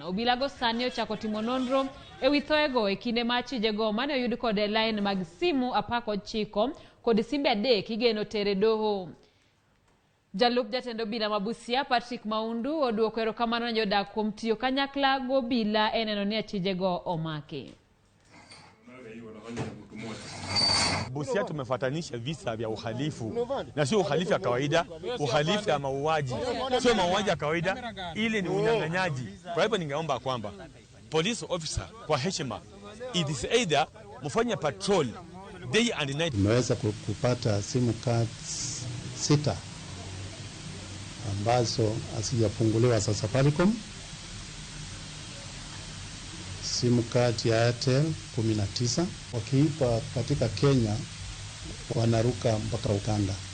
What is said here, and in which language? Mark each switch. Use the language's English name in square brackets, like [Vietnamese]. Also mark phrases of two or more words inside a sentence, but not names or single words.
[Luo (Kenya and Tanzania)] Obila go sani ochako timo nonro e wi thoego e kinde ma achijego mane oyud kod line mag simu 19 kod simbe 3 igeno tere doho. Jalup jatend obila ma Busia Patrick Maundu oduoko erokamano ne jodak kuom tiyo kanyakla go obila e neno ni achijego omaki. [Swahili] Busia tumefatanisha visa vya uhalifu na sio uhalifu ya kawaida, uhalifu ya mauaji. Sio mauaji ya kawaida, ili ni unyang'anyaji. Kwa hivyo ningeomba kwamba [English] police officer [Swahili] kwa heshima, [English] it is either [Swahili] mfanye [English] patrol day and night. [Swahili] Tumeweza kupata simu cards 6 ambazo hazijafunguliwa za Safaricom, simu card ya Airtel 19, wakiipa katika Kenya wanaruka mpaka Uganda.